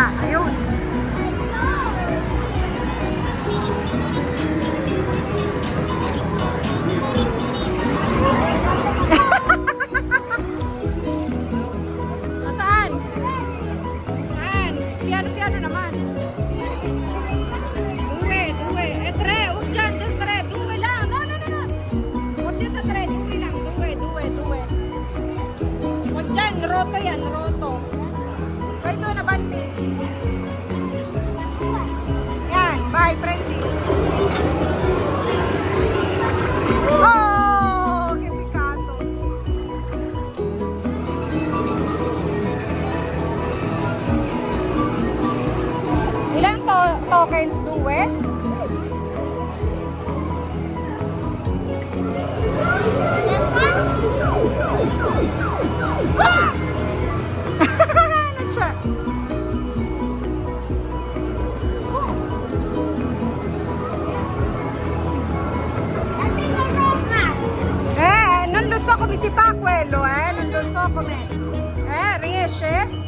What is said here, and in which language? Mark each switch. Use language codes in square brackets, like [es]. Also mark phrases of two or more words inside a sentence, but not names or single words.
[tl] Ayun. Saan? Piano naman. Due. Tre. Dyan, tre. Due lang. No. Huwag dyan sa tre. Due lang. Due. Huwag dyan. Roto yan. Kaya doon, abante. Yan. Bye, Freddy. [it] Oh! Che peccato. [tl] Ilang tokens? Due? Ano siya? [it] Non lo so come si fa quello, non lo so come. Riesce?